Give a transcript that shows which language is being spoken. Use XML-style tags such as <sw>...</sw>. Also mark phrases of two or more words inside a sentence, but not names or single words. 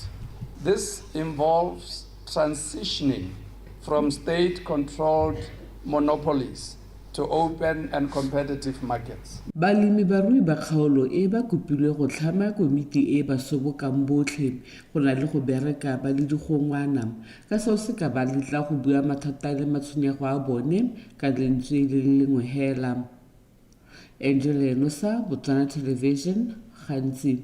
<en>This involves transitioning from state-controlled monopolies to open and competitive markets.</en> <tn>Balemi barui ba kgaolo e ba kopilwe go tlhama komiti e ba sobokang botlhe go na le go bereka ba le digongwana ka seo se ka ba letla go bua mathata le matshwenyego a bone ka lentswe le lengwe hela. Angela Enosa, Botswana Television, gantsi.</tn>